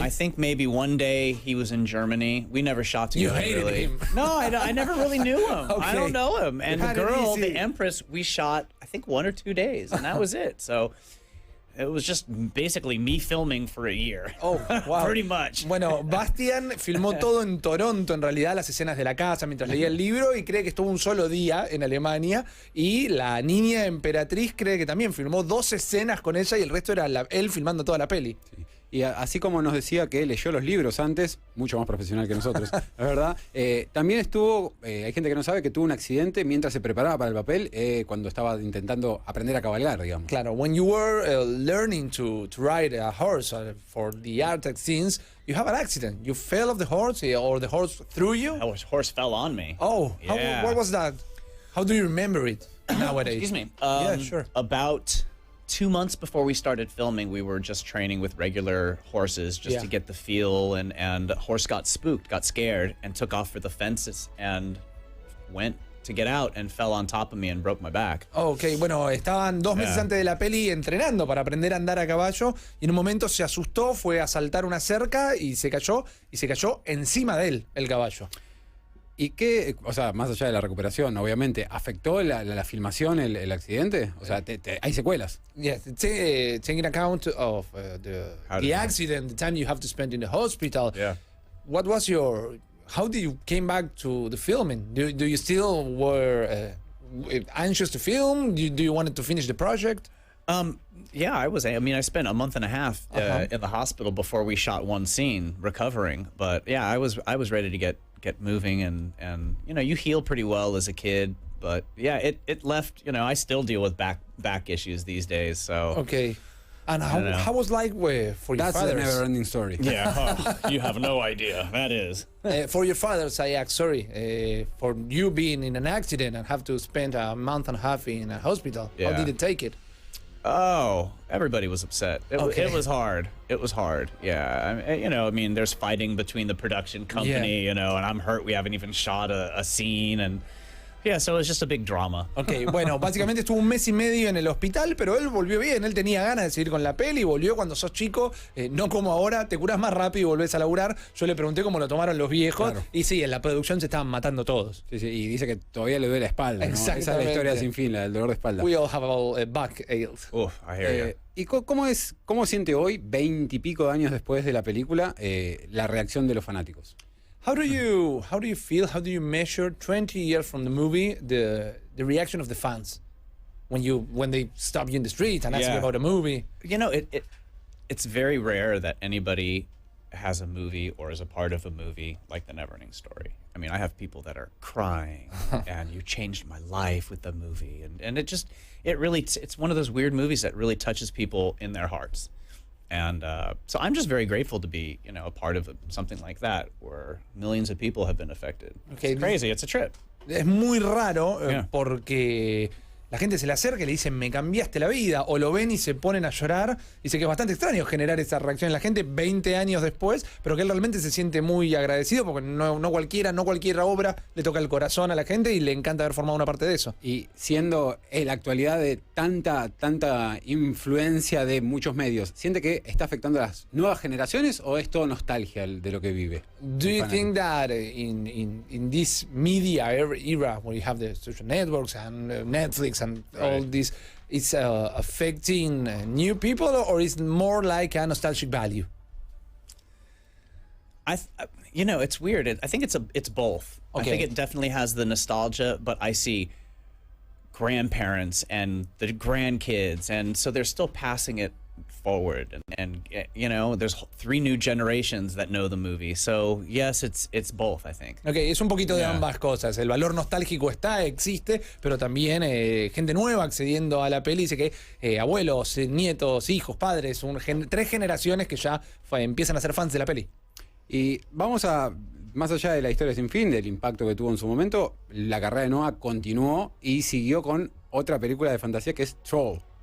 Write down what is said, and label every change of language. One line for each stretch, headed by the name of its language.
English: I think maybe one day he was in Germany. We never shot You together. hated really. him. No, I never really knew him. Okay. I don't know him. And the Had it girl, easy. the Empress, we shot, I think, 1 or 2 days, and that was it. So it was just basically me filming for a year. Oh, wow. Pretty much.
Spanish: Bueno, Bastian filmó todo en Toronto, en realidad, las escenas de la casa mientras leía el libro, y cree que estuvo un solo día en Alemania. Y la niña emperatriz cree que también filmó 2 escenas con ella y el resto era él filmando toda la peli. Sí. Y así como nos decía que leyó los libros antes, mucho más profesional que nosotros, es verdad, también estuvo, hay gente que no sabe que tuvo un accidente mientras se preparaba para el papel, cuando estaba intentando aprender a cabalgar, digamos.
English: Claro, when you were learning to ride a horse for the Arctic scenes, you have an accident. You fell off the horse, or the horse threw you? A horse fell on me. Oh, Yeah. what was that? How do you remember it nowadays? Excuse me. Yeah, sure. About 2 months before we started filming, we were just training with regular horses just to get the feel, and a horse got spooked, got scared, and took off for the fences and went to get out and fell on top of me and broke my back. Ok, bueno, estaban 2 meses antes de la peli entrenando para aprender a andar a caballo y en un momento se asustó, fue a saltar una cerca y se cayó encima de él, el caballo. ¿Y qué, o sea, más allá de la recuperación, obviamente, afectó la filmación el accidente? O sea, hay secuelas. Yes, taking account of the accident, the time you have to spend in the hospital. Yeah. What was how did you came back to the filming? Do you still were anxious to film? Do you wanted to finish the project? Yeah, I was. I mean, I spent a month and a half in the hospital before we shot one scene, recovering. But yeah, I was ready to get moving, and you know, you heal pretty well as a kid. But yeah, it left. You know, I still deal with back issues these days. So Okay. And how was like for your That's a fathers? never-ending story. yeah, you have no idea. That is. For your fathers, I ask sorry for you being in an accident and have to spend a month and a half in a hospital. How Yeah. did it take it? Oh, everybody was upset. It was hard. It was hard. Yeah, I mean, there's fighting between the production company, you know, and I'm hurt. We haven't even shot a scene, and yeah, so it was just a big drama.
Spanish: Ok, bueno, básicamente estuvo 1 mes y medio en el hospital, pero él volvió bien, él tenía ganas de seguir con la peli, volvió cuando sos chico, no como ahora, te curás más rápido y volvés a laburar. Yo le pregunté cómo lo tomaron los viejos, Claro. y sí, en la producción se estaban matando todos. Sí, sí, y dice que todavía le duele la espalda, ¿no? Esa es la Exactamente. historia sin fin, el dolor de espalda.
English: We all have back aches. Oof, I hear you.
Spanish: ¿Y cómo siente hoy, 20 y pico de años después de la película, la reacción de los fanáticos?
English: How do you feel? How do you measure 20 years from the movie the reaction of the fans when they stop you in the street and ask you Yeah. about a movie? You know, it's very rare that anybody has a movie or is a part of a movie like The Neverending Story. I mean, I have people that are crying and you changed my life with the movie, and it's one of those weird movies that really touches people in their hearts. And so I'm just very grateful to be, you know, a part of something like that where millions of people have been affected. Okay. It's crazy. It's a trip.
Spanish: Es muy raro
English: Yeah.
Spanish: porque la gente se le acerca y le dicen, me cambiaste la vida, o lo ven y se ponen a llorar. Dice que es bastante extraño generar esa reacción en la gente 20 años después, pero que él realmente se siente muy agradecido porque no cualquier obra le toca el corazón a la gente y le encanta haber formado una parte de eso. Y siendo la actualidad de tanta influencia de muchos medios, ¿siente que está afectando a las nuevas generaciones o es todo nostalgia de lo que vive?
English: Do you think that in this media era where you have the social networks and Netflix and all this, it's affecting new people, or is more like a nostalgic value? You know, it's weird. I think it's both. Okay. I think it definitely has the nostalgia, but I see grandparents and the grandkids, and so they're still passing it forward, and you know, there's 3 new generations that know the movie. So yes, it's both, I think.
Spanish: Ok, es un poquito de
English: Yeah.
Spanish: ambas cosas. El valor nostálgico existe, pero también gente nueva accediendo a la peli. Dice que abuelos, nietos, hijos, padres, 3 generaciones que ya empiezan a ser fans de la peli. Y vamos más allá de la historia sin fin, del impacto que tuvo en su momento, la carrera de Noah continuó y siguió con otra película de fantasía que es Troll.